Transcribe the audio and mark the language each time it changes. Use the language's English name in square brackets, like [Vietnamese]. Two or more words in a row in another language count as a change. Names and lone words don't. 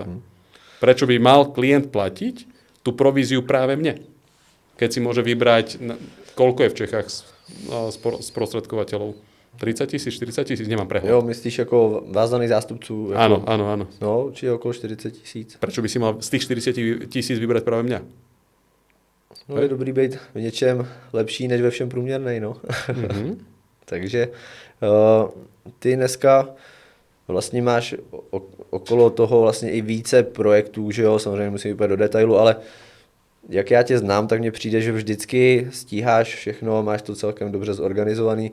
[Slovak] Prečo by mal klient platiť tú províziu práve mne? Keď si môže vybrať, koľko je v Čechách sprostredkovateľov? 30 000, 40 000, nemám prehľad. [Czech] Jo, myslíš ako vázaných zástupců? [Slovak] Áno, áno, áno. No, či okolo 40 000. Prečo by si mal z tých 40 000 vybrať práve mňa? [Czech] No, je dobrý být v něčem lepší, než ve všem průměrnej, no. Takže ty dneska vlastně máš okolo toho vlastně i více projektů, že jo, samozřejmě musím jít do detailu, ale jak já tě znám, tak mně přijde, že vždycky stíháš všechno, máš to celkem dobře zorganizovaný.